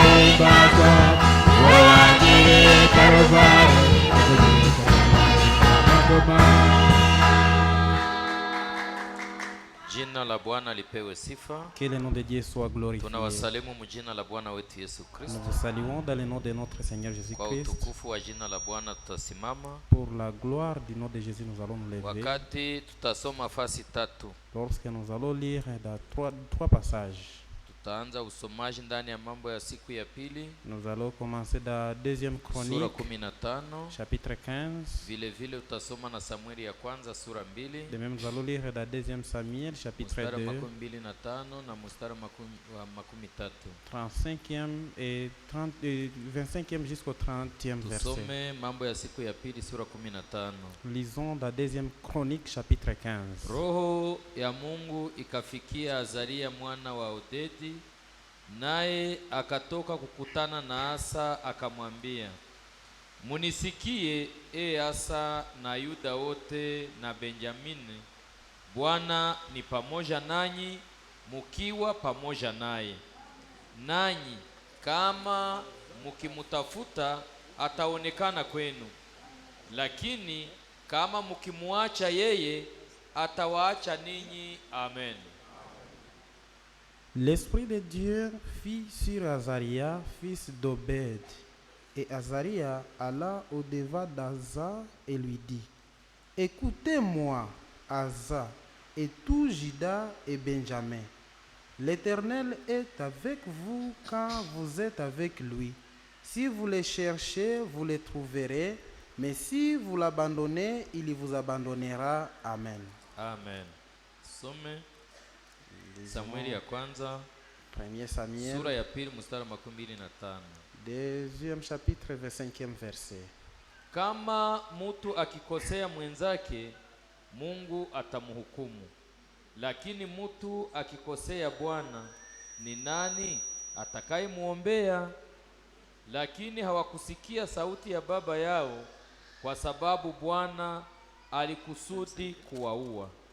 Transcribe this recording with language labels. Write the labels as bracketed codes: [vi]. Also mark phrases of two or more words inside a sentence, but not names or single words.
[sw] Jina la Bwana lipewe sifa. [fr] Que le nom de Dieu soit glorifié. [sw] Tunawasalimu mjina la Bwana wetu Yesu Kristo. [fr] Nous vous saluons dans le nom de notre Seigneur [sw] Kwa [fr] Jésus-Christ. [sw] utukufu wa jina la Bwana tutasimama. [fr] Pour la gloire du nom de Jésus, nous allons nous lever. [sw] Wakati tutasoma fasi tatu. [fr] Lorsque nous allons lire dans trois passages. [sw] Tutaanza usomaji ndani ya mambo ya siku ya pili. [fr] Nous allons commencer dans deuxième chronique, [sw] Sura 15. [fr] chapitre 15. [sw] Vile vile utasoma na Samueli ya kwanza sura 2. [fr] De même, nous allons lire dans deuxième Samuel, chapitre 2. [sw] Mstari 25 na mstari 13. [fr] 35e et 25e jusqu'au 30e verset. [sw] Tusome mambo ya siku ya pili sura 15. [fr] Lisons dans deuxième chronique, chapitre 15. [sw] Roho ya Mungu ikafikia Azaria mwana wa Odedi, naye akatoka kukutana na Asa akamwambia, munisikie Asa na Yuda wote na Benjamini, Bwana ni pamoja nanyi mukiwa pamoja naye. Nanyi kama mukimutafuta ataonekana kwenu, lakini kama mukimuacha yeye atawaacha ninyi. Amen. [fr] L'Esprit de Dieu fit sur Azaria, fils d'Obed. Et Azaria alla au-devant d'Asa et lui dit, écoutez-moi, Asa, et tout Juda et Benjamin. L'Éternel est avec vous quand vous êtes avec lui. Si vous le cherchez, vous le trouverez, mais si vous l'abandonnez, il vous abandonnera. Amen. [sw] Amen. Some Samueli ya kwanza [fr] Premier Samuel, [sw] sura ya pili mstari 25. [fr] deuxième chapitre, 25e verset. [sw] Kama mutu akikosea mwenzake, Mungu atamhukumu. Lakini mutu akikosea Bwana, ni nani atakayemuombea? Lakini hawakusikia sauti ya baba yao, kwa sababu Bwana alikusudi kuwaua.